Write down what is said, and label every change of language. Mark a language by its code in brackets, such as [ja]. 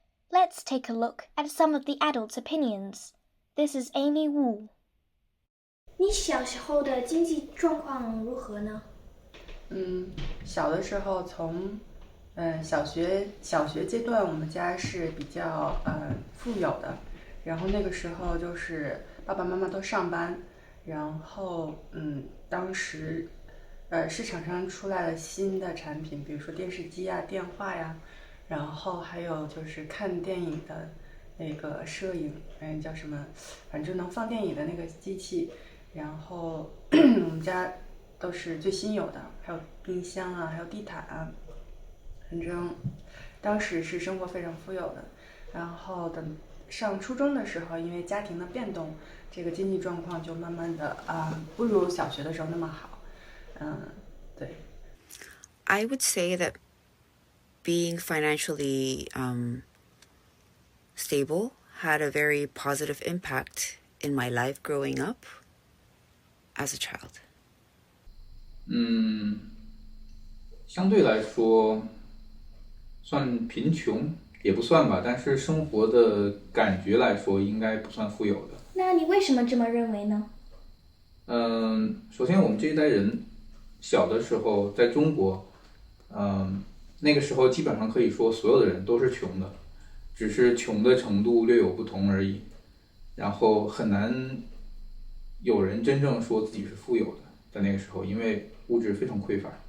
[en] Let's take a look at some of the adults' opinions. This is Amy Wu. [zh] 你小时候的经济状况如何呢？小的时候从小学阶段，我们家是比较富有的，然后那个时候就是爸爸妈妈都上班，然后当时市场上出来了新的产品，比如说电视机啊、电话呀，然后还有就是看电影的那个摄影，叫什么，反正能放电影的那个机器，然后我们家都是最新有的，还有冰箱啊，还有地毯啊，反正当时是生活非常富有的。然后等上初中的时候，因为家庭的变动，这个经济状况就慢慢的不如小学的时候那么好。对。 [en] I would say that being financially stable had a very positive impact in my life growing up as a child. [zh] 相对来说算贫穷也不算吧，但是生活的感觉来说应该不算富有的。那你为什么这么认为呢？首先我们这一代人小的时候在中国，那个时候基本上可以说所有的人都是穷的，只是穷的程度略有不同而已，然后很难有人真正说自己是富有的，在那个时候因为物质非常匮乏。